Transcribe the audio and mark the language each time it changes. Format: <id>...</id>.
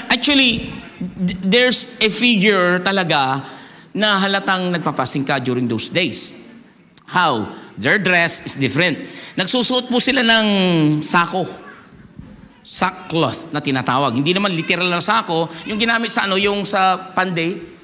<en>Actually, there's a figure</en> <tl>talaga na halatang nagpa-fasting ka</tl> <en>during those days. How? Their dress is different.</en> <tl>Nagsusuot po sila ng sako. Sackcloth na tinatawag. Hindi naman literal na sako. Yung ginamit sa yung sa panday.</tl>